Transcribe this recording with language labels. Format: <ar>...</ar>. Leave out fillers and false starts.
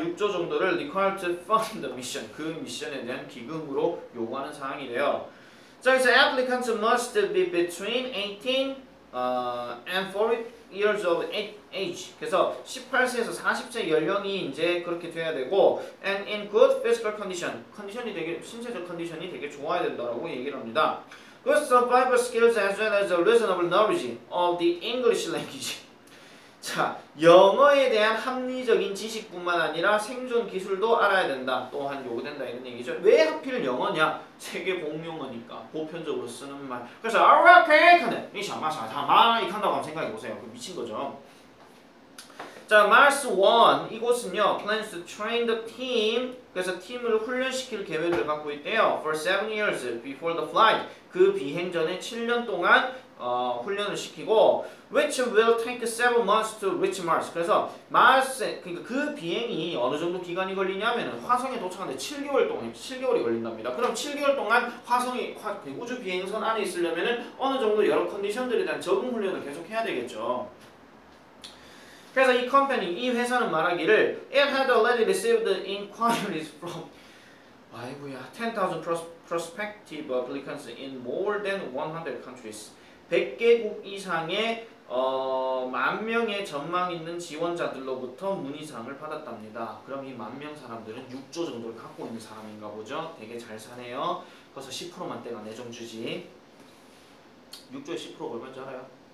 <ko>6조 정도를</ko> <en>required to fund the mission.</en> <ko>그 미션에 대한 기금으로 요구하는 사항이래요. 자, 그래서</ko> <en>applicants must be between 18 and 40 years of age.</en> <ko>그래서 18세에서 40세 연령이 이제 그렇게 돼야 되고</ko> <en>and in good physical condition.</en> <ko>컨디션이 되게 신체적 컨디션이 되게 좋아야 된다라고 얘기를 합니다.</ko> <en>Good survival skills as well as a reasonable knowledge of the English language.</en> <ko>자, 영어에 대한 합리적인 지식뿐만 아니라 생존 기술도 알아야 된다. 또한 요구된다 이런 얘기죠. 왜 하필 영어냐? 세계 공용어니까 보편적으로 쓰는 말. 그래서 okay 하는 이 샤마샤타마 이 한다고 한번 생각해 보세요. 그 미친 거죠.</ko> <en>자, Mars One 이곳은요 plans to train the team.</en> <ko>그래서 팀을 훈련시킬 계획을 갖고 있대요.</ko> <en>For 7 years before the flight.</en> <ko>그 비행 전에 7년 동안 훈련을 시키고</ko> <en>which will take 7 months to reach Mars.</en> <ko>그래서 마스 그러니까 그 비행이 어느 정도 기간이 걸리냐면은 화성에 도착하는데 7개월이 걸린답니다. 그럼 7개월 동안 화성이 우주 비행선 안에 있으려면은 어느 정도 여러 컨디션들에 대한 적응 훈련을 계속 해야 되겠죠. 그래서 이 컴퍼니, 이 회사는 말하기를</ko> <en>it had already received inquiries from 10,000 prospective applicants in more than 100 countries.</en> <ko>100개국 이상의 10,000명의 전망 있는 지원자들로부터 문의사항을 받았답니다. 그럼 이 10,000명 사람들은 6조 정도를 갖고 있는 사람인가 보죠. 되게 잘 사네요. 그래서 10%만 떼가 내정 주지. 6조에 10%가 얼마인지 알아요?</ko>